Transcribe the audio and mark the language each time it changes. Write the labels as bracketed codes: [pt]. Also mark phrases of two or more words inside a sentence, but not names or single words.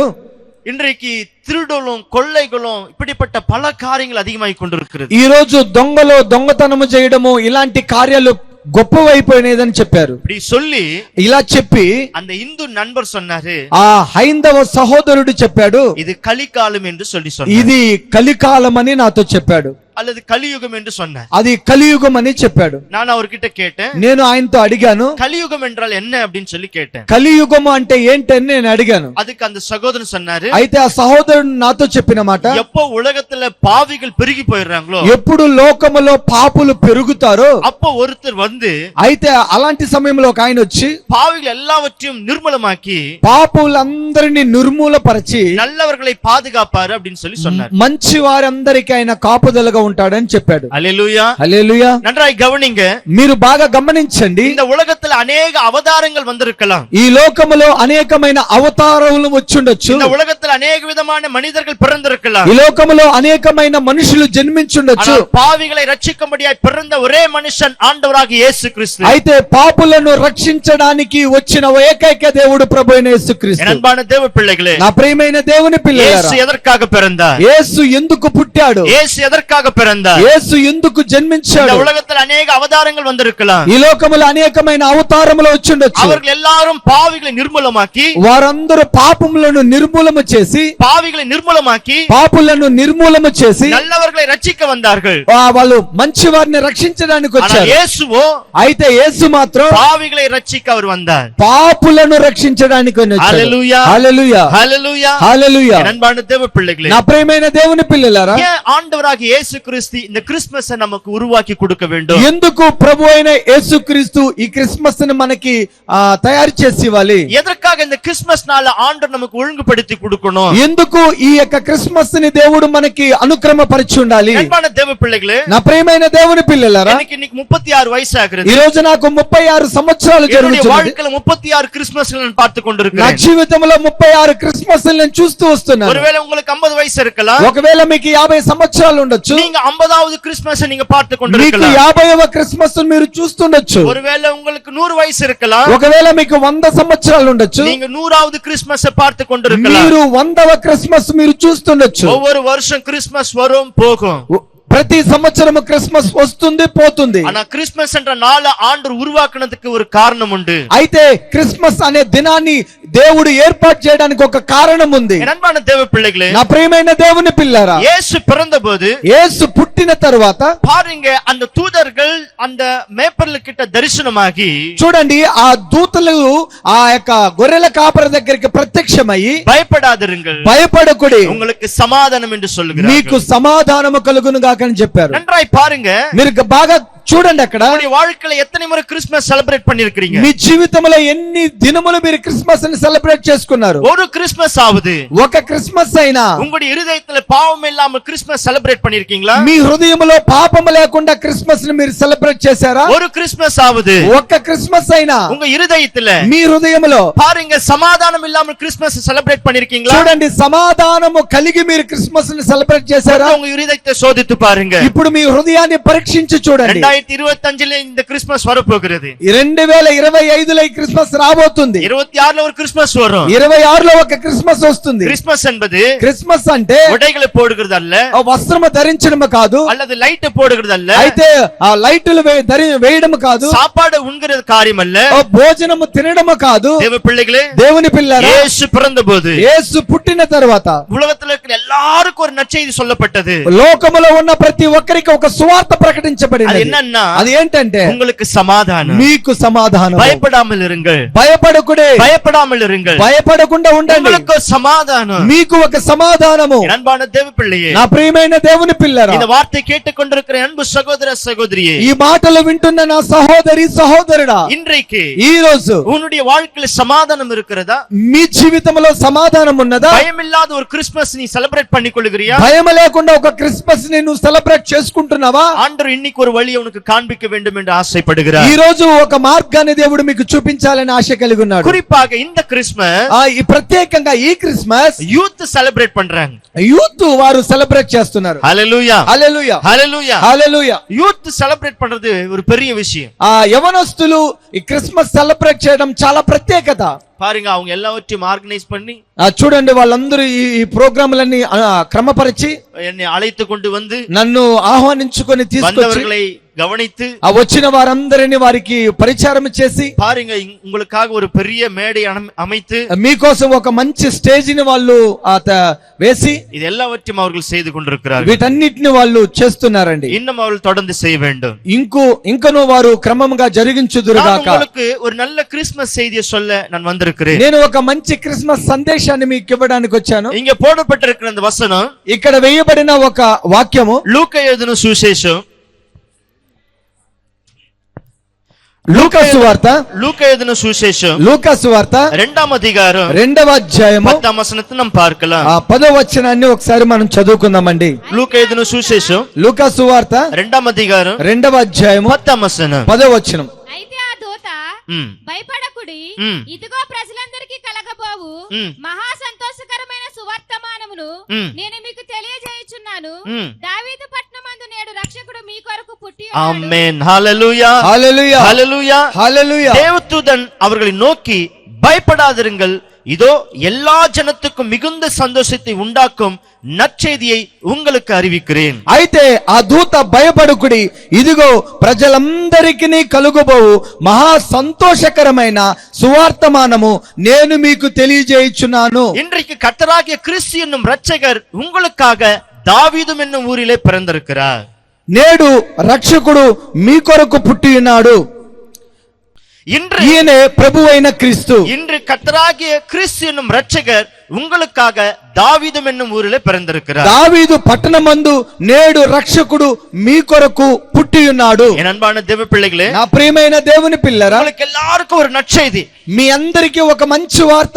[ta] இன்றைக்கு திருடலும் கொள்ளைகளும் இப்படிப்பட்ட பல காரியங்கள் அதிகமாகிக் கொண்டிருக்கிறது. [te] ఈ రోజు దొంగలు దొంగతనము చేయడము ఇలాంటి కార్యాలు గొప్పవైపోయినదని చెప్పారు. [ta] இப்படி சொல்லி [te] ఇలా చెప్పి [ta] அந்த இந்து நண்பர் சொன்னாரு, [te] ఆ హైందవ సహోదరుడు చెప్పాడు, [ta] இது கலிகாலம் என்று சொல்லி சொன்னார். [te] ఇది కలికాలం అని నాతో చెప్పాడు. [ta] அல்லது கலியுகம் என்று சொன்னார். [te] అది కలియుగం అని చెప్పాడు. [ta] நான் அவர்கிட்ட கேட்டேன், [te] నేను ఆయనతో అడిగాను, [ta] கலியுகம் என்றால் என்ன அப்படின்னு சொல்லி கேட்டேன். [te] కలియుగం అంటే ఏంటని నేను అడిగాను. [ta] அதுக்கு அந்த சகோதரன் சொன்னாரு, [te] అయితే ఆ సహోదరుడు నాతో చెప్పిన మాట, [ta] எப்போ உலகத்துல பாவிகள் பெருகி போயிடுறாங்களோ, [te] ఎప్పుడు లోకములో పాపులు పెరుగుతారో [ta] அப்போ ஒருத்தர் வந்து, [te] అయితే అలాంటి సమయంలో ఒక ఆయన వచ్చి [ta] பாவிகள் எல்லாவற்றையும் நிர்மூலமாக்கி [te] పాపులందరినీ నిర్మూలపరిచి [ta] நல்லவர்களை பாதுகாப்பாரு அப்படின்னு சொல்லி சொன்னார். [te] మంచి వారందరికీ ఆయన కాపుదలగా ఉంటాడని చెప్పాడు. హల్లెలూయా. హల్లెలూయా. [ta] நன்றாய் கவனிங்க. [te] మీరు బాగా గమనించండి. [ta] இந்த உலகத்துல அநேக அவதாரங்கள் வந்திருக்கலாம். [te] ఈ లోకములో అనేకమైన అవతారములు వచ్చుండొచ్చు. [ta] இந்த உலகத்துல அநேக விதமான மனிதர்கள் பிறந்திருக்கலாம். [te] ఈ లోకములో అనేకమైన మనుషులు జన్మించుండొచ్చు. [ta] பாவிகளை ரட்சிக்கும்படியாய் பிறந்த ஒரே மனுஷன் ஆண்டவராகிய இயேசு கிறிஸ்து. [te] అయితే పాపులను రక్షించడానికి వచ్చిన ఏకైక దేవుడు ప్రభువైన యేసుక్రీస్తు. [ta] అన్பான தேவ பிள்ளைகளே, [te] నా ప్రియమైన దేవుని పిల్లలారా, [ta] இயேசு எதற்காக பிறந்தார்? [te] యేసు ఎందుకు పుట్టాడు? [ta] இயேசு எதற்காக பிறந்தார்? [te] యేసు ఎందుకు జన్మించాడు? [ta] இந்த உலகத்தில் அநேக அவதாரங்கள் வந்திருக்கலாம். [te] ఈ లోకములో అనేకమైన అవతారములు వచ్చుండొచ్చు. [ta] அவர்கள் எல்லாரும் பாவிகளை நிர்மூலமாக்கி, [te] వారందరూ పాపములను నిర్మూలము చేసి, [ta] பாவிகளை நிர்மூலமாக்கி [te] పాపులను నిర్మూలము చేసి [ta] நல்லவர்களை ரட்சிக்க வந்தார்கள். [te] వాళ్ళు మంచి వారిని రక్షించడానికి వచ్చారు. [ta] యేసువో, [te] అయితే యేసు మాత్రం [ta] பாவிகளை ரட்சிக்க அவர் வந்தார். [te] పాపులను రక్షించడానికి వచ్చాడు. హల్లెలూయా. హల్లెలూయా. హల్లెలూయా. హల్లెలూయా. [ta] అన్பான தேவ பிள்ளைகளே, [te] నా ప్రియమైన దేవుని పిల్లలారా, [ta] ஏன் ஆண்டவராகிய இயேசு கிறிஸ்து இந்த கிறிஸ்மஸை நமக்கு உருவாக்கி கொடுக்க வேண்டும்? [te] ఎందుకు ప్రభువైన యేసుక్రీస్తు ఈ క్రిస్మస్ ని మనకి తయారు చేసి ఇవ్వాలి? [ta] எதற்காக இந்த கிறிஸ்மஸ் நாள ஆண்டவர் நமக்கு ஒழுங்குபடுத்தி கொடுக்கணும்? [te] ఎందుకు ఈ యొక్క క్రిస్మస్ ని దేవుడు మనకి అనుక్రమపరిచి ఉండాలి? [ta] అన్பான தேவ பிள்ளைகளே, [te] నా ప్రియమైన దేవుని పిల్లలారా, [ta] எனக்கு இன்னைக்கு 36 వయసు ఆகிறது. [te] ఈ రోజు నాకు 36 సంవత్సరాలు జరుగుతుంది. [ta] வாழ்க்கையில 36 கிறிஸ்மஸ்களை நான் பார்த்து [te] నా [ta] கொண்டிருக்கிறேன். [te] జీవితంలో 36 క్రిస్మస్ నేను చూస్తూ వస్తున్నాను. [ta] ஒருவேளை உங்களுக்கு 50 వయసు இருக்கலாம். [te] ఒకవేళ మీకు 50 సంవత్సరాలు ఉండొచ్చు. [ta] நீங்க 50வது கிறிஸ்மஸ் நீங்க பார்த்து [te] మీకు [ta] கொண்டிருக்கலாம். [te] 50వ క్రిస్మస్ మీరు చూస్తుండొచ్చు. [ta] ஒருவேளை உங்களுக்கு 100 వయసు இருக்கலாம். [te] ఒకవేళ మీకు 100 సంవత్సరాలు ఉండొచ్చు. [ta] நீங்க 100வது கிறிஸ்மஸ் பார்த்து கொண்டிருக்கலாம். [te] మీరు 100వ క్రిస్మస్ మీరు చూస్తుండొచ్చు. [ta] ஒவ்வொரு வருஷம் கிறிஸ்மஸ் வரும் போகும். [te] ప్రతి సంవత్సరం క్రిస్మస్ వస్తుంది పోతుంది. [ta] ஆனா கிறிஸ்மஸ் என்ற நாளை ஆண்டவர் உருவாக்குனதுக்கு ஒரு காரணம் உண்டு. [te] అయితే క్రిస్మస్ అనే దినాన్ని దేవుడు ఏర్పాటు చేయడానికి ఒక కారణం ఉంది. [ta] అన్பான தேவ பிள்ளைகளே, [te] నా ప్రియమైన దేవుని పిల్లారా, [ta] యేసు பிறந்தபோது, [te] యేసు పుట్టిన తరువాత [ta] பாருங்க, அந்த தூதர்கள் அந்த மேய்ப்பர்கள் கிட்ட தரிசனமாகி, [te] చూడండి, ఆ దూతలు ఆ యొక్క గొర్రెల కాపరి దగ్గరికి ప్రత్యక్షమయ్యి, [ta] பயப்படாதிருங்கள், [te] భయపడకుడి, [ta] உங்களுக்கு సమాధానం என்று சொல்லுகிறார்கள். [te] మీకు సమాధానము కలుగును గాక అని చెప్పారు. [ta] நன்றாய் பாருங்க, [te] మీరు బాగా చూడండి అక్కడ [ta] உங்களுடைய வாழ்க்கையில எத்தனை முறை கிறிஸ்மஸ் செலிப்ரேட் பண்ணிருக்கீங்க? [te] మీ జీవితంలో ఎన్ని దినములు మీరు క్రిస్మస్ ని సెలబ్రేట్ చేసుకున్నారు? [ta] ஒரு கிறிஸ்மஸ் ஆகுது [te] ఒక క్రిస్మస్ అయినా [ta] உங்களுடைய இருதயத்துல பாவம் இல்லாம கிறிஸ்மஸ் செலிப்ரேட் பண்ணிருக்கீங்களா? [te] మీ హృదయంలో పాపము లేకుండా క్రిస్మస్ ని మీరు సెలబ్రేట్ చేశారా? [ta] ஒரு கிறிஸ்மஸ் ஆகுது [te] ఒక క్రిస్మస్ అయినా [ta] உங்க இருதயத்துல [te] మీ హృదయంలో [ta] பாருங்க சமாதானம் இல்லாம கிறிஸ்மஸ் செலிப்ரேட் பண்ணிருக்கீங்களா? [te] చూడండి సమాధానము కలిగి మీరు క్రిస్మస్ ని సెలబ్రేట్ చేశారా? [ta] உங்க இருதயத்தை சோதித்து பாருங்க. [te] ఇప్పుడు మీ హృదయాన్ని పరీక్షించి చూడండి. [ta] 2025 இந்த கிறிஸ்மஸ் வரப்போகிறது. [te] 2025లో ఈ క్రిస్మస్ రాబోతుంది. [ta] 26లో ஒரு கிறிஸ்மஸ் வரும். [te] 26లో ఒక క్రిస్మస్ వస్తుంది. [ta] கிறிஸ்மஸ் என்பது [te] క్రిస్మస్ అంటే [ta] உடைகளை போடுகிறது அல்ல, [te] వస్త్రము ధరించడం కాదు, [ta] அல்லது லைட் போடுகிறது அல்ல, [te] అయితే ఆ లైట్లు వేయడం కాదు, [ta] சாப்பாடு உண்கிறது காரியம் அல்ல, [te] భోజనము తినడం కాదు. [ta] தேவ பிள்ளைகளே, [te] దేవుని పిల్లరా, [ta] యేసు பிறந்தபோது [te] యేసు పుట్టిన తర్వాత [ta] உலகத்துல இருக்கிற எல்லாருக்கும் ஒரு நற்செய்தி சொல்லப்பட்டது. [te] లోకములో ఉన్న ప్రతి ఒక్కరికి ఒక సువార్త [ta] அது [te] ప్రకటించబడింది. [ta] என்னன்னா, [te] అది ఏంటంటే [ta] உங்களுக்கு சமாதானம், [te] మీకు సమాధానం. [ta] பயப்படாமல் இருங்கள், [te] భయపడకుడే, [ta] பயப்படாமல் இருங்கள், [te] భయపడకుండా ఉండండి. [ta] உங்களுக்கு சமாதானம். [te] మీకు ఒక సమాధానము. [ta] அன்பான தேவ பிள்ளையே, [te] నా ప్రియమైన దేవుని పిల్లరా, [ta] இந்த வார்த்தை கேட்டுக்கொண்டிருக்கிற அன்பு சகோதர சகோதரியே, [te] ఈ మాటలు వింటున్న నా సహోదరి సహోదరుడా, [ta] இன்றைக்கு [te] ఈ రోజు [ta] உன்னுடைய வாழ்க்கையில சமாதானம் இருக்கிறதா? [te] మీ జీవితంలో సమాధానం ఉన్నదా? [ta] பயமில்லாத ஒரு கிறிஸ்மஸ் நீ செலிப்ரேட் பண்ணி கொள்ளுகிறியா? [te] భయం లేకుండా ఒక క్రిస్మస్ ని నువ్వు సెలబ్రేట్ చేసుకుంటున్నావా? [ta] ஆண்டவர் இன்னைக்கு ஒரு வழியை உனக்கு காண்பிக்க வேண்டும் என்று ஆசைப்படுகிறார். [te] ఈ రోజు ఒక మార్గాన్ని దేవుడు మీకు చూపించాలని ఆశ కలిగి ఉన్నాడు. [ta] குறிப்பாக இந்த கிறிஸ்மஸ் [te] ఈ ప్రత్యేకంగా ఈ క్రిస్మస్ [en] youth celebrate [ta] பண்றாங்க. [te] యూత్ వారు సెలబ్రేట్ చేస్తున్నారు. హల్లెలూయా, హల్లెలూయా, హల్లెలూయా, హల్లెలూయా. [en] youth celebrate [ta] பண்றது ஒரு பெரிய விஷயம். [te] యవనస్తులు ఈ క్రిస్మస్ సెలబ్రేట్ చేయడం చాలా ప్రత్యేకత. [ta] பாருங்க, அவங்க எல்லாவற்றையும் ஆர்கனைஸ் பண்ணி [te] చూడండి, వాళ్ళందరూ ఈ ప్రోగ్రాములన్నీ క్రమపరిచి [ta] என்னை அழைத்து கொண்டு வந்து [te] నన్ను ఆహ్వానించుకొని తీసుకొచ్చి [ta] வந்தவர்களை கவனித்து [te] వచ్చిన వారందరినీ వారికి పరిచారం చేసి [ta] பாருங்க, உங்களுக்காக ஒரு பெரிய மேடை அமைத்து [te] మీకోసం ఒక మంచి స్టేజ్ ని వాళ్ళు వేసి [ta] இது எல்லாவற்றையும் அவர்கள் செய்து கொண்டிருக்கிறார்கள். [te] వీటన్నిటిని వాళ్ళు చేస్తున్నారండి. [ta] இன்னும் அவர்கள் தொடர்ந்து செய்ய வேண்டும். [te] ఇంకనూ వారు క్రమంగా జరిగించుదురుగాక. [ta] உங்களுக்கு ஒரு நல்ல கிறிஸ்மஸ் செய்தியை சொல்ல நான் வந்திருக்கிறேன். [te] నేను ఒక మంచి క్రిస్మస్ సందేశాన్ని మీకు ఇవ్వడానికి వచ్చాను. [ta] இங்க போடப்பட்டிருக்கிற அந்த வசனம், [te] ఇక్కడ వేయబడిన ఒక వాక్యము [ta] லூக்கா எழுதின சுவிசேஷம், [te] లూకా సువార్త, [ta] லூக்கா எழுதின சுவிசேஷம், [te] లూకా సువార్త [ta] 2వ அதிகாரம் [te] 2వ అధ్యాయము [ta] 10వ వచనத்தை நாம் பார்க்கலாம். [te] 10వ వచనాన్ని ఒకసారి మనం చదువుకుందామండి. [ta] லூக்கா எழுதின சுவிசேஷம் [te] లూకా సువార్త [ta] 2వ అధికారం [te] 2వ అధ్యాయము [ta] 10వ వచనం. [te] 10వ వచనం. అయితే ఆ దూత భయపడకుడి, ఇదిగో ప్రజలందరికీ కలగబోవు మహా సంతోషకరమైన సువర్తమానమును నేను మీకు తెలియజేయుచున్నాను. దావీదు పట్టణమందు నేడు రక్షకుడు మీ కొరకు పుట్టి ఉన్నాడు. ఆమేన్. హల్లెలూయా, హల్లెలూయా, హల్లెలూయా, హల్లెలూయా. [ta] தேவதூதன் அவர்களை நோக்கி, பயப்படாதிருங்கள், இதோ எல்லா ஜனத்துக்கும் மிகுந்த சந்தோஷத்தை உண்டாக்கும் நற்செய்தியை உங்களுக்கு அறிவிக்கிறேன். [te] అయితే ఆ దూత భయపడుకుడి, ఇదిగో ప్రజలందరికీ కలుగబోవు మహా సంతోషకరమైన సువార్తమానము నేను మీకు తెలియజేయుచున్నాను. [ta] இன்றைக்கு கர்த்தராகிய கிறிஸ்து என்னும் இரட்சகர் உங்களுக்காக தாவீது என்னும் ஊரிலே பிறந்திருக்கிறார். [te] నేడు రక్షకుడు మీ కొరకు పుట్టి ఉన్నాడు. ఈయనే ప్రభువైన క్రీస్తు. [ta] இன்று கர்த்தராகிய கிறிஸ்து என்னும் இரட்சகர் உங்களுக்காக தாவீது என்னும் ஊரிலே பிறந்திருக்கிறார். [te] దావీదు పట్టణమందు నేడు రక్షకుడు మీ కొరకు పుట్టి ఉన్నాడు. [ta] என் அன்பான தேவ பிள்ளைகளே, [te] నా ప్రియమైన దేవుని పిల్లరా, [ta] உங்களுக்கு எல்லாருக்கும் ஒரு நற்செய்தி, [te] మీ అందరికీ ఒక మంచి వార్త,